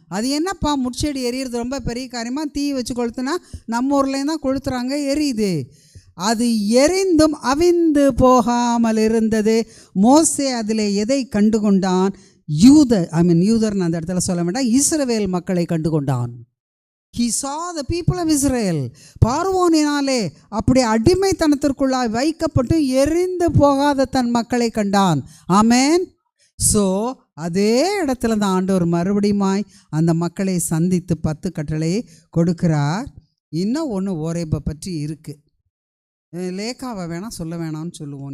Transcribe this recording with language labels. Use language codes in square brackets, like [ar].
[ta] அது என்னப்பா முட்செடி எரியிறது ரொம்ப பெரிய காரியமாக? தீ வச்சு கொளுத்துனா நம்ம ஊர்லேயும் தான் கொளுத்துறாங்க, எரியுது. அது எரிந்தும் அவிந்து போகாமல் இருந்தது. மோசே அதில் எதை கண்டு கொண்டான்? யூதர்னு அந்த இடத்துல சொல்ல வேண்டாம், இஸ்ரவேல் மக்களை கண்டு கொண்டான். [en] He saw the people of Israel. [ta] பார்வோனினாலே அப்படி அடிமைத்தனத்திற்குள்ளாய் வைக்கப்பட்டு எரிந்து போகாத தன் மக்களை கண்டான். ஆமேன். ஸோ அதே இடத்துல தான் ஆண்டவர் மறுபடியுமாய் அந்த மக்களை சந்தித்து 10 கட்டளையை கொடுக்கிறார். இன்னும் ஒன்று ஓரேபை பற்றி இருக்குது. லேக்காவை வேணால் சொல்ல வேணாம்னு சொல்லுவோம்.